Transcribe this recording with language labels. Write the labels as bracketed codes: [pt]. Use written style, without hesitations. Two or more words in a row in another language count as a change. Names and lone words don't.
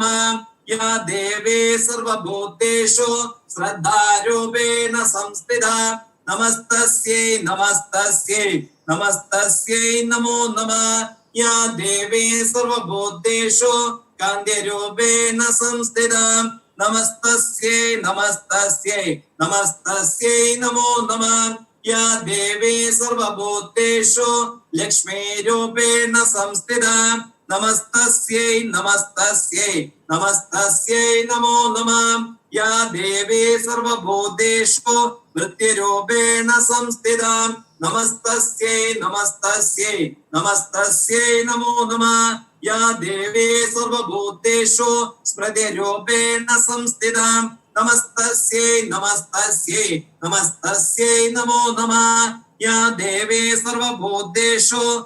[sa] യാ ദേവേ സർവഭൂതേഷു ശ്രദ്ധാരൂപേണ സംസ്ഥിതാ നമസ്തസ്യൈ നമസ്തസ്യൈ നമസ്തസ്യൈ നമോ നമ യാ ദേവേ സർവഭൂതേഷു കാന്ത്യരൂപേണ സംസ്ഥിതാ നമസ്തസ്യൈ നമസ്തസ്യൈ നമസ്തസ്യൈ നമോ നമ യാ ദേവേ സർവഭൂതേഷു लक्ष्मी रूपेण संस्थिता नमस्तस्यै नमस्तस्यै नमस्तस्यै नमो नमः या देवी सर्वभूतेषु वृत्तिरूपेण संस्थिता नमस्तस्यै नमस्तस्यै नमस्तस्यै नमो नमः या देवी सर्वभूतेषु स्मृतिरूपेण संस्थिता नमस्तस्यै नमस्तस्यै नमस्तस्यै नमो नमः या देवी सर्वभूतेषु